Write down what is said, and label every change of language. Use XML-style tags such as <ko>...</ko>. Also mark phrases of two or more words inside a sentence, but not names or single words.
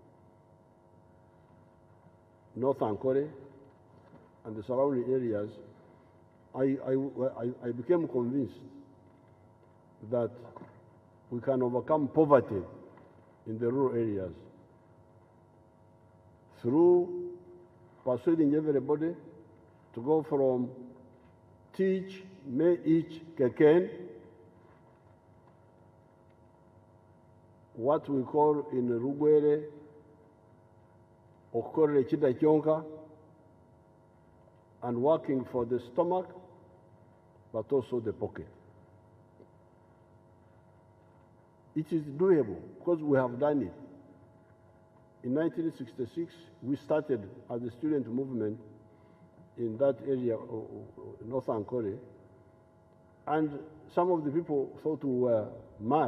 <en>North Ankole and the surrounding areas, I became convinced that we can overcome poverty in the rural areas through persuading everybody to go from teach, me each keken, what we call in Rugwere,</en> <nyn>okore chida chonka,</nyn> <en>and working for the stomach, but also the pocket. It is doable because we have done it. In 1966, we started as a student movement in that area of North Ankole, and some of the people thought we were mad.</en>